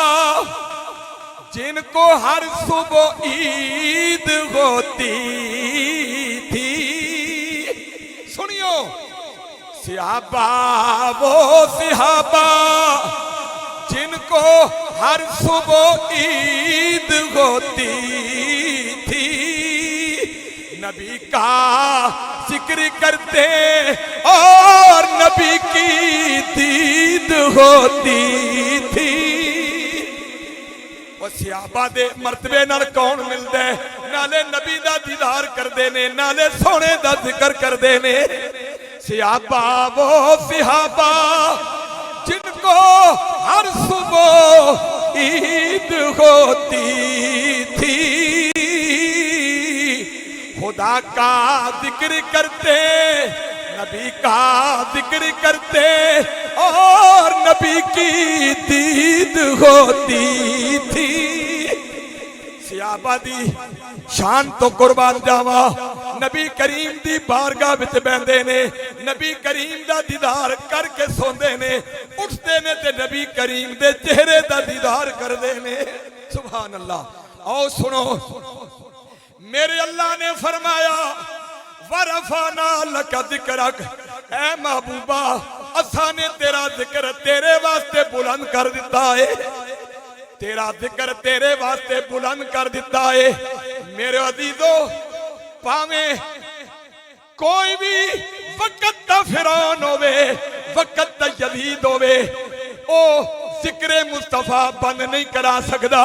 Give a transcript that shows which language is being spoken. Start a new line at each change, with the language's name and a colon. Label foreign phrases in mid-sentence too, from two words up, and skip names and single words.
Urdu: جن کو ہر صبح عید ہوتی تھی سنیو صحابہ وہ صحابہ جن کو ہر صبح عید ہوتی تھی، نبی کا ذکر کرتے اور نبی کی دید ہوتی تھی۔
Punjabi: وہ صحابہ دے مرتبے نال کون ملدا ہے؟ نالے نبی دا دیدار کردے نے، نالے سونے دا ذکر کردے نے۔
Urdu: صحابہ وہ صحابہ جن کو ہر صبح عید ہوتی تھی، خدا کا ذکر کرتے، نبی کا ذکر کرتے اور نبی کی دید ہوتی تھی۔
Punjabi: صحابہ دی شان تو قربان جاوا، نبی کریم دی بارگاہ وچ بیندے نے، نبی کریم دا دیدار کر کے سوندے نے، اٹھتے نے تے نبی کریم دے چہرے دا دیدار کردے نے۔
Arabic: سبحان اللہ۔
Urdu: آؤ سنو، میرے اللہ نے فرمایا
Arabic: وَرَفَعْنَا لَكَ ذِكْرَكَ،
Punjabi: اے محبوبہ اساں نے تیرا ذکر تیرے واسطے بلند کر دیتا ہے، تیرا ذکر تیرے واسطے بلند کر دیتا ہے۔ میرے عزیزو، پاویں کوئی بھی وقت دا فرعون ہوئے، وقت دا یزید ہوئے، او ذکر مصطفیٰ بند نہیں کرا سکدا۔